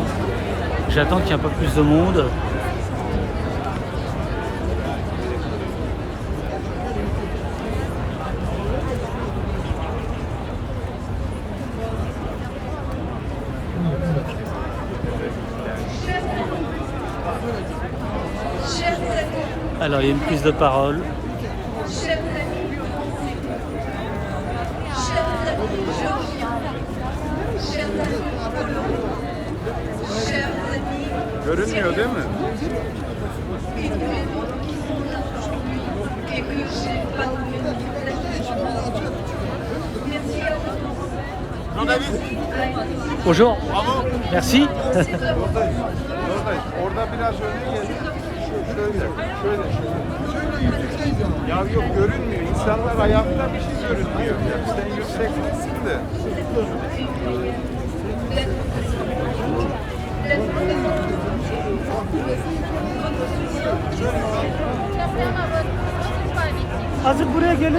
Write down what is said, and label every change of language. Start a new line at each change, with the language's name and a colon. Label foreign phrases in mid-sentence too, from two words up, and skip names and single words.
French: J'attends qu'il y ait un peu plus de monde. Alors il y a une prise de parole.
Turkish: Görünmüyor değil mi?
French: Bonjour. Bravo. Merci.
Turkish: Orada biraz öne gel. Şöyle. Ya yok görünmüyor. İnsanlar ayakta bir şey görünmüyor. Ya sen yüksekliksin de. Azıcık buraya gelin.